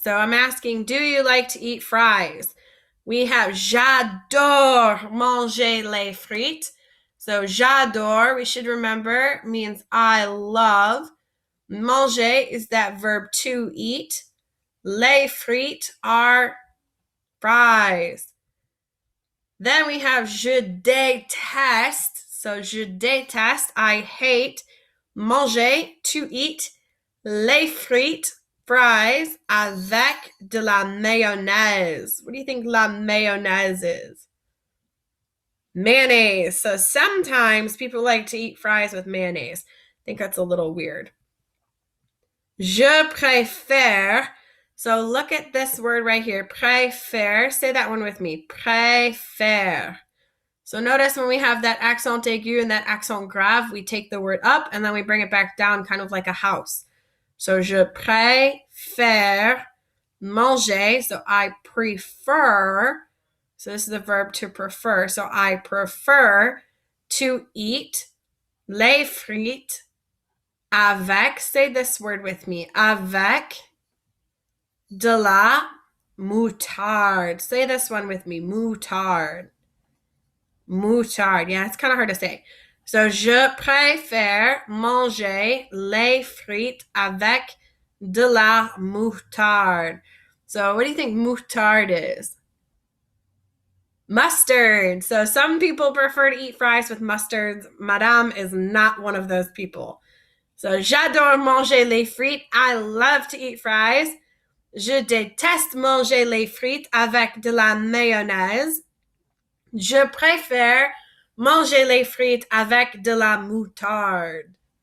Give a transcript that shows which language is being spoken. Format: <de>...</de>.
<en>So I'm asking, do you like to eat fries? We have</en> <fr>j'adore manger les frites.</fr> <en>So</en> <fr>j'adore,</fr> <en>we should remember, means I love. Manger is that verb to eat. Les frites are fries. Then we have</en> <fr>je déteste.</fr> <en>So je déteste, I hate.</en> <fr>Manger,</fr> <en>to eat.</en> <fr>Les frites, fries, avec de la mayonnaise.</fr> <en>What do you think la mayonnaise is? Mayonnaise. So sometimes people like to eat fries with mayonnaise. I think that's a little weird.</en> <fr>Je préfère.</fr> <en>So look at this word right here. Préfère. Say that one with me. Préfère. So notice when we have that accent aigu and that accent grave, we take the word up and then we bring it back down kind of like a house.</en> <fr>So je préfère manger.</fr> <en>So I prefer. So this is the verb to prefer. So I prefer to eat</en> <fr>les frites avec.</fr> <en>Say this word with me.</en> <fr>Avec de la moutarde.</fr> <en>Say this one with me.</en> <fr>Moutarde. Moutarde.</fr> <en>Yeah, it's kind of hard to say.</en> <fr>So, je préfère manger les frites avec de la moutarde.</fr> <en>So, what do you think moutarde is? Mustard. So, some people prefer to eat fries with mustards. Madame is not one of those people. So,</en> <fr>j'adore manger les frites.</fr> <en>I love to eat fries.</en> <fr>Je déteste manger les frites avec de la mayonnaise. Je préfère manger les frites avec de la moutarde.</fr>